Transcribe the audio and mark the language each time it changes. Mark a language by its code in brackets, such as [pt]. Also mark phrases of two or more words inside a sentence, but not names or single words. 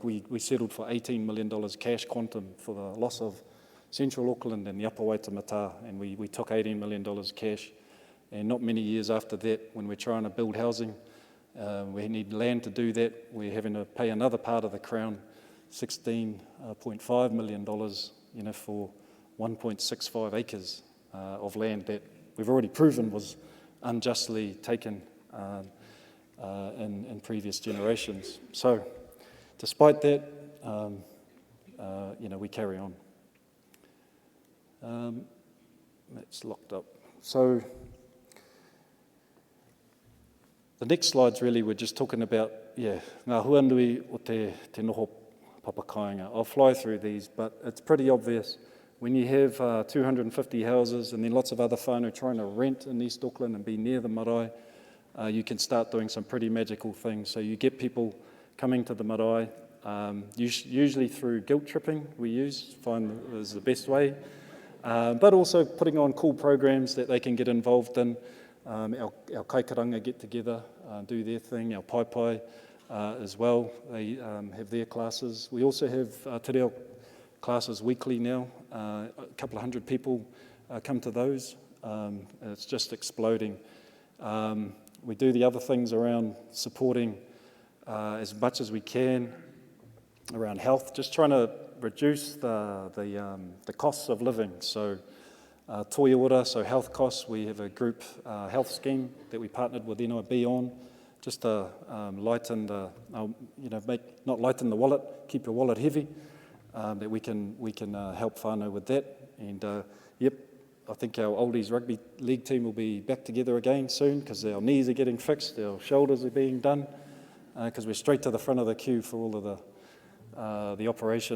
[en] we settled for $18 million cash quantum for the loss of Central Auckland and the Upper Waitemata, and we took $18 million cash, and not many years after that, when we're trying to build housing, we need land to do that, we're having to pay another part of the Crown $16.5 million, you know, for 1.65 acres of land that we've already proven was unjustly taken in previous generations. So, despite that, you know, we carry on. That's locked up. So, the next slides really, we're just talking about, [mi] ngā huanui o te noho papakainga. [en] I'll fly through these, but it's pretty obvious. When you have 250 houses and then lots of other whānau trying to rent in East Auckland and be near the marae, you can start doing some pretty magical things. So you get people coming to the marae, usually through guilt tripping find is the best way, but also putting on cool programs that they can get involved in. Our kaikaranga get together, do their thing, our pai as well, they have their classes. We also have te reo classes weekly now, a couple of hundred people come to those, and it's just exploding. We do the other things around supporting as much as we can around health, just trying to reduce the costs of living. [mi] So toi ora, [en] so health costs, we have a group health scheme that we partnered with NIB on, just to lighten the, not lighten the wallet, keep your wallet heavy, that we can help whānau with that. And I think our oldies rugby league team will be back together again soon, because our knees are getting fixed, our shoulders are being done, because we're straight to the front of the queue for all of the operations.